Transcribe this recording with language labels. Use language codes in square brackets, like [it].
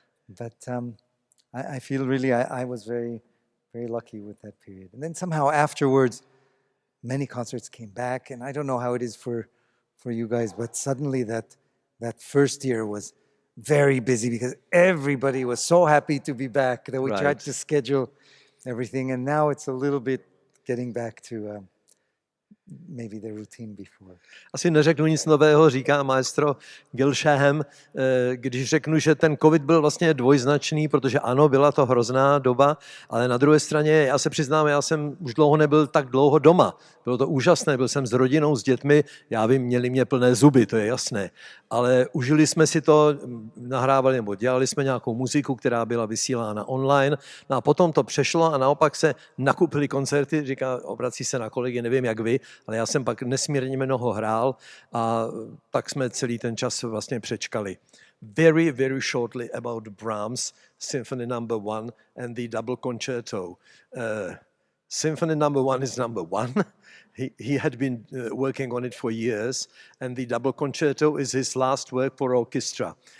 [en] But I feel really I was very, very lucky with that period. And then somehow afterwards, many concerts came back, and I don't know how it is for for you guys, but suddenly that first year was very busy because everybody was so happy to be back that we tried to schedule everything, and now it's a little bit getting back to maybe the routine before. [cs] Asi neřeknu nic nového, říká maestro Gil Shaham, když řeknu, že ten covid byl vlastně dvojznačný, protože ano, byla to hrozná doba, ale na druhé straně, já se přiznám, já jsem už dlouho nebyl tak dlouho doma. Bylo to úžasné, byl jsem s rodinou, s dětmi, já vím, měli mě plné zuby, to je jasné, ale užili jsme si to, nahrávali nebo dělali jsme nějakou muziku, která byla vysílána online, no a potom to přešlo a naopak se nakupili koncerty, říká, obrací se na kolegy, nevím jak vy, ale já jsem pak nesmírně mnoho hrál a tak jsme celý ten čas vlastně přečkali. [en] Very, very shortly about Brahms, Symphony No. 1 and the double concerto. Symphony No. 1 is number 1. He had been working on it for years, and the double concerto is his last work for orchestra.